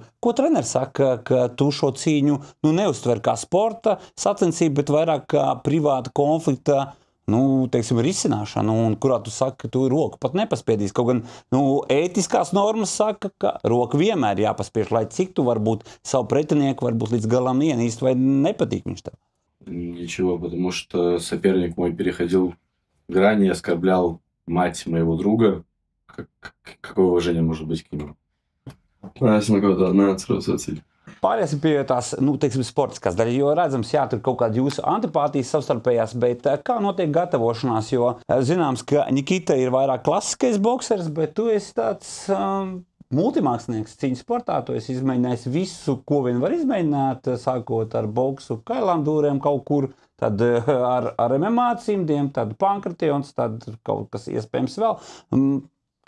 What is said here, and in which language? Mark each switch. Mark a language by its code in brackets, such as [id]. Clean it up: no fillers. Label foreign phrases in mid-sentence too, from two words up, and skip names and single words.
[lv] Ko treneris saka, ka tu šo cīņu neuztver kā sporta sacensību, bet vairāk kā privāta konflikta, teiksim, risināšanu, un kurā tu saki, ka tu roku pat nepaspiedīs. Kaut gan, ētiskās normas saka, ka roku vienmēr jāpaspiež, lai cik tu varbūt savu pretinieku varbūt līdz galam ienīst vai nepatīk viņš tev. [ru] Ничего, потому что соперник мой переходил грани и оскорблял мать моего друга. Какое уважение может быть к нему? [lv] Es neko tādu neatceros vecīt. Pāriesim pie tās, teiksim, sportiskās daļas, jo redzams, jā, tur kaut kāda jūsu antipātijas savstarpējās, bet kā notiek gatavošanās, jo zināms, ka Nikita ir vairāk klasiskais boksers, bet tu esi tāds multimākslinieks cīņas sportā, tu esi izmēģinājis visu, ko vien var izmēģināt, sākot ar boksu kailandūriem kaut kur, tad ar MMA cimdiem, tad pankratījums, tad kaut kas iespējams vēl.